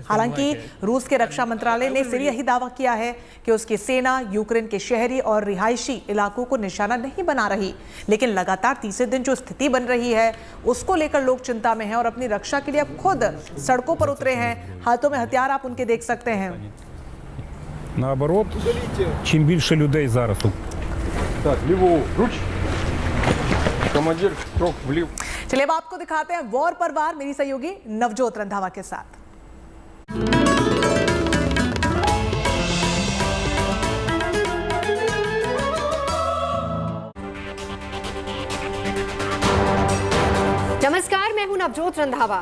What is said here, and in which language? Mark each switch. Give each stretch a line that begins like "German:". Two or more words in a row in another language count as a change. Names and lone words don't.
Hindi: हालांकि रूस के रक्षा मंत्रालय ने फिर यही दावा किया है कि उसकी सेना यूक्रेन के शहरी और रिहायशी इलाकों को निशाना नहीं बना रही, लेकिन लगातार तीसरे दिन जो स्थिति बन रही है उसको लेकर लोग चिंता में हैं और अपनी रक्षा के लिए अब खुद सड़कों पर उतरे हैं। हाथों में हथियार आप उनके देख सकते हैं।
Ukrainian: Наоборот, чим більше людей зараз. Так, ліворуч. Командир, крок вліво.
Hindi: चलिए अब आपको दिखाते हैं वॉर पर वार, मेरी सहयोगी नवजोत रंधावा के साथ। नमस्कार, मैं हूं नवजोत रंधावा।